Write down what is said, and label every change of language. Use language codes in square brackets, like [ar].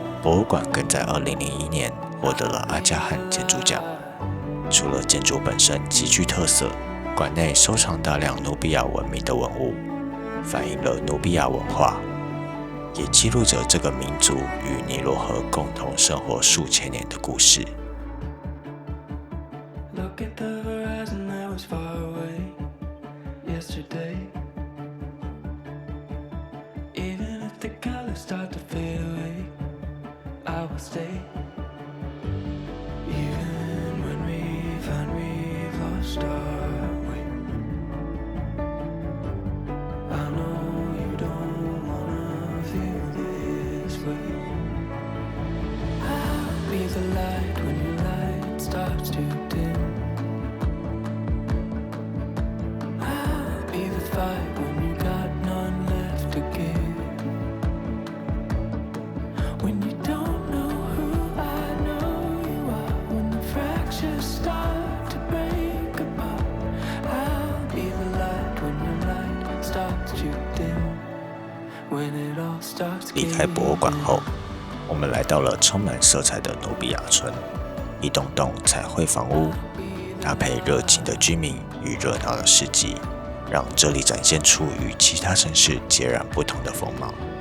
[zh] 博物馆更在2001年获得了阿加汗建筑奖。除了建筑本身极具特色，馆内收藏大量努比亚文明的文物，反映了努比亚文化，也记录着这个民族与尼罗河共同生活数千年的故事。 [en] Look at the horizon that was far away yesterday. Even if the colors start to fade away, I will stay. Even when we find we've lost our way, I know you don't wanna feel this way. I'll be the light when your light starts to dim. I'll be the fight when you got none left to give. When you don't know who I know you are, when the fractures start to break apart, I'll be the light when your light starts to dim. When it all starts [zh] 离开博物馆后，我们来到了充满色彩的努比亚村，一栋栋彩绘房屋，搭配热情的居民与热闹的市集，让这里展现出与其他城市截然不同的风貌。